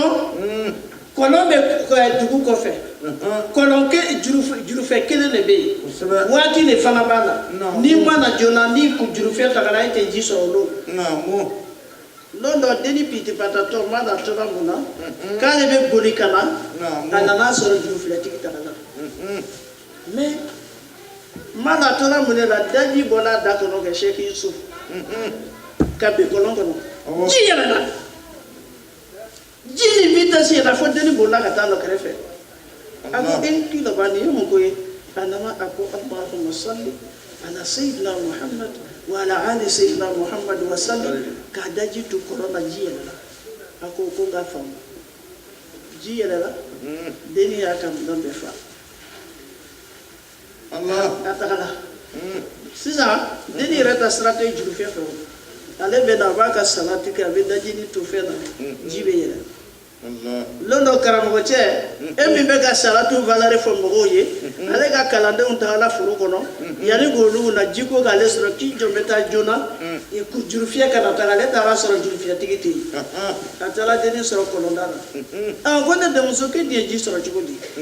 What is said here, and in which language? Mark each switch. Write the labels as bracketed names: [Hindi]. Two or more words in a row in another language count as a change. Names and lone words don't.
[Bambara] kɔlɔn bɛ dugu kɔfɛ kɔlɔn jurufɛ kelen de bɛ yen waati de fana b'a la n'i mana joona ni jurufɛ tagara e tɛ ji sɔrɔ o don don dɔ denni pitipatatɔ mana tora mun na k'ale bɛ boli ka na a nana sɔrɔ jurufilɛtigi tagara mais mana tora mun de la daji bɔra a da kɔnɔ kɛ Sheikh Yusuf ka bin kɔlɔn kɔnɔ ji yɛlɛla ji ni vitesse yɛlɛ fo denni bolila ka taa lɔ kɛrɛfɛ a ko k'i laban nin ye mun ko ye a nana a ko [Arabic] اللهم صل على سيدنا محمد وعلى آل سيدنا محمد وسلم [Bambara] k'a da ji tu kɔrɔ la ji yɛlɛla a ko n k'a faamu ji yɛlɛla denni y'a ka minɛn bɛɛ fa a tagala sisan denni yɛrɛ ta sira tɛ jurufɛ fɛ o ale bɛ na a b'a ka salati kɛ a bɛ dajini to fɛn na ji bɛ yɛlɛ londo karamɔgɔcɛ e min bɛ ka salatu valeur fɔ mɔgɔw ye ale ka kalandenw tagala foro kɔnɔ yanni k'olu na ji ko k'ale sɔrɔ k'i jɔ bɛ taa joona jurufiyɛ kana taga ale taara sɔrɔ jurufiyɛtigi tɛ yen a taara denni sɔrɔ kɔlɔnda la ko ne denmuso k'e de ye ji sɔrɔ cogo di